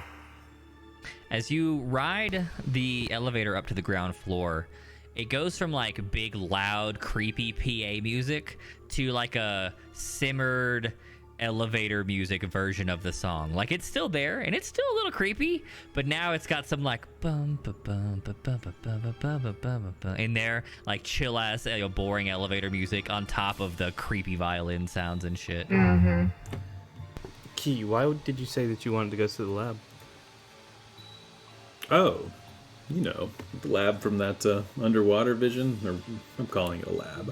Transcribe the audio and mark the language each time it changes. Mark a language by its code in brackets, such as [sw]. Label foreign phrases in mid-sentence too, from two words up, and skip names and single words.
[en] As you ride the elevator up to the ground floor, it goes from like big, loud, creepy PA music to like a simmered elevator music version of the song. Like it's still there and it's still a little creepy, but now it's got some like bum ba bum ba ba ba ba ba ba ba ba ba in there, like chill ass, boring elevator music on top of the creepy violin sounds and shit. Key, why did you say that you wanted to go to the lab? Oh, the lab from that underwater vision, or I'm calling it a lab.